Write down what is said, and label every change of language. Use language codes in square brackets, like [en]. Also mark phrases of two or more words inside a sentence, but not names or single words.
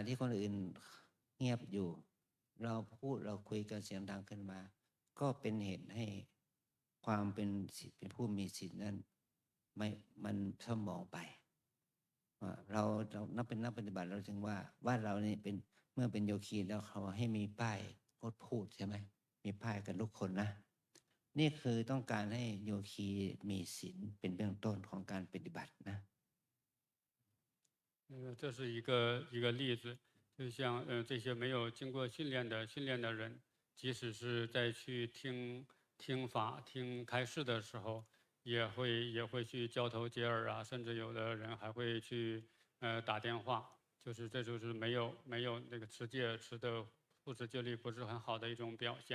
[th] ที่คนอื่นเงียบอยู่ เราพูดเราคุยกันเสียงดังขึ้นมา ก็เป็นเหตุให้ความเป็นผู้มีศีลนั้นมันเศร้าหมองไปเรานับเป็นนักปฏิบัติเราถึงว่าเรานี่เป็นเมื่อเป็นโยคีแล้วเขาให้มีป้ายงดพูดใช่ไหมมีป้ายกันทุกคนนะนี่คือต้องการให้โยคีมีศีลเป็นเบื้องต้นของการปฏิบัตินะ [zh] 这是一个例子，就像这些没有经过训练的人，即使是在去听法、听开示的时候，也会去交头接耳啊，甚至有的人还会去打电话，这就是没有那个持戒持的护持戒律不是很好的一种表现。